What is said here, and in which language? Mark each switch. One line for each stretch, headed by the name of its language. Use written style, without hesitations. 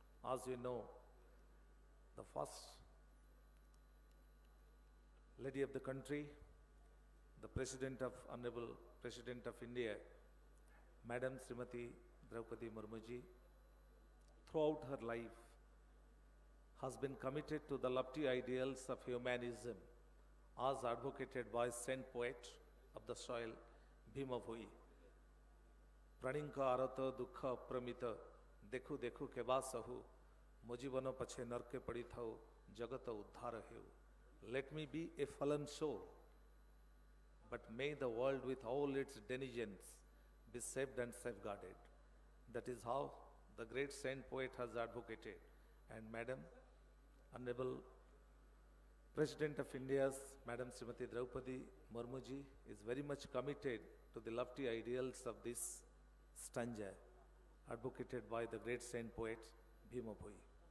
English: As you know, the first lady of the country, the Honorable President of India, Madam Srimati Draupadi Murmu ji, throughout her life has been committed to the lofty ideals of humanism as advocated by saint poet of the soil, Bhima Bhoi.
Odia: ପ୍ରାଣୀଙ୍କ ଆରତ ଦୁଃଖ ଅପ୍ରମିତ ଦେଖୁ ଦେଖୁ କେବା ସହୁ ମୋ ଜୀବନ ପଛେ ନର୍କେ ପଡ଼ିଥାଉ ଜଗତ ଉଦ୍ଧାର ହେଉ.
English: Let me be a fallen soul, but may the world with all its denizens be saved and safeguarded. That is how the great saint poet has advocated. And Madam, Honorable President of India's Madam Srimati Draupadi Murmu ji is very much committed to the lofty ideals of this stanza advocated by the great saint poet Bhima Bhoi.